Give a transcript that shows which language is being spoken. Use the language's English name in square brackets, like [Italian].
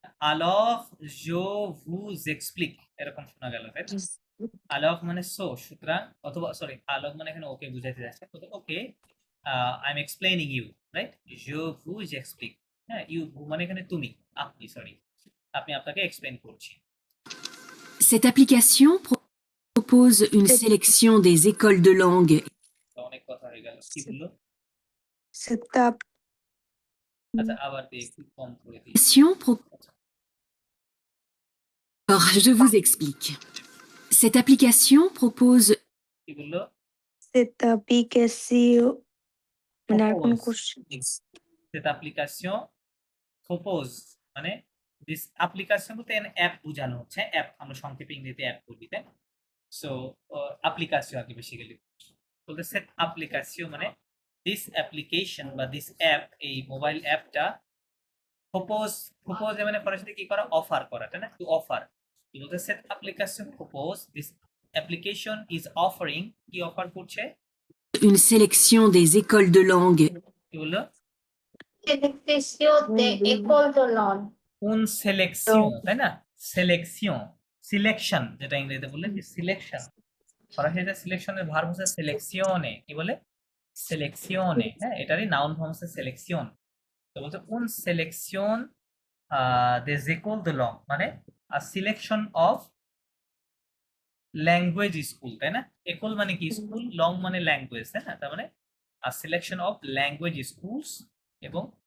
[French] alors je vous explique [Bangla] এরকম শোনা গেল তাই না, আলোক মানে সো সুতরাং, অথবা সরি আলোক মানে এখানে ওকে বুঝাইতে যাচ্ছে, [English] Okay I am explaining you, right? [French] je vous explique, [Bangla] হ্যাঁ ইউ মানে এখানে তুমি, আপনি সরি আপনি আপনাকে এক্সপ্লেইন করছি। [French] Cette application propose une sélection des écoles de langue [Bangla] তো অনেক কথা হয়ে গেল, কি বললো, সেটা আচ্ছা আবার দিয়ে একটু কম করে দিই। [French] Alors, je vous explique. Cette application propose [Bangla] কি বললো, সেটা পিকেসিও মানে আর কোন [French] propose [English] question [French] cette application propose [Bangla] মানে দিস অ্যাপ্লিকেশন বলতে অ্যাপ বোঝানো হচ্ছে, অ্যাপ আমরা সংক্ষেপে ইংরেজিতে অ্যাপ বলি তাই না, সো অ্যাপ্লিকেশন আর কি বেসিক্যালি বলতে সেট অ্যাপ্লিকেশন মানে দিস অ্যাপ্লিকেশন বা দিস অ্যাপ, এই মোবাইল অ্যাপটা প্রপোজ মানে ফরাসিতে কি করা, অফার করা তাই না, টু অফার কি বলতে set application propose [English] this application is offering, [Bangla] কি অফার করছে, [French] une sélection des écoles de langue [Bangla] কি বললো, সেলেকশন দে ইকুয়াল টু লন। কোন সিলেকশন তাই না, সিলেকশন সিলেকশন যেটা ইংরেজিতে বললে যে সিলেকশন, ফরাসিতে সিলেকশনের ভার্ব হচ্ছে সিলেকশনে, কি বলে সিলেকশনে, হ্যাঁ এটারই নাউন ফর্ম হচ্ছে সিলেকশন। তো বলতে কোন selection [French] des écoles de langue [Bangla] মানে a selection of language school তাই না, একল মানে কি স্কুল, লং মানে ল্যাঙ্গুয়েজ তাই না, তার মানে [English] a selection of language schools [Bangla] এবং